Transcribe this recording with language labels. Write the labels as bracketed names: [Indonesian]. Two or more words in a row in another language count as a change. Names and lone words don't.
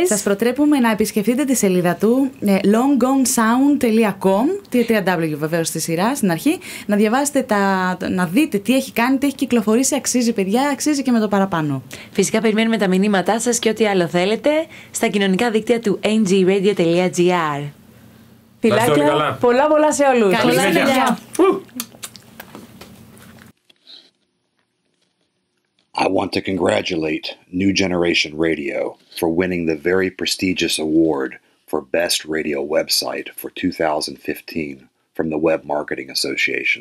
[Greek] Σας προτρέπουμε να επισκεφτείτε τη σελίδα του longgonesound.com, www βεβαίως στη σειρά στην αρχή, να διαβάσετε να δείτε τι έχει κάνει, τι έχει κυκλοφορήσει. Αξίζει, παιδιά, αξίζει και με το παραπάνω. Φυσικά περιμένουμε τα μηνύματά σας και ό,τι άλλο θέλετε στα κοινωνικά δίκτυα του ngradio.gr. Φιλάκια. καλά. Πολλά σε όλους. Καλή συνέχεια. [English] I want to congratulate New Generation Radio for winning the very prestigious award for Best Radio Website for 2015 from the Web Marketing Association.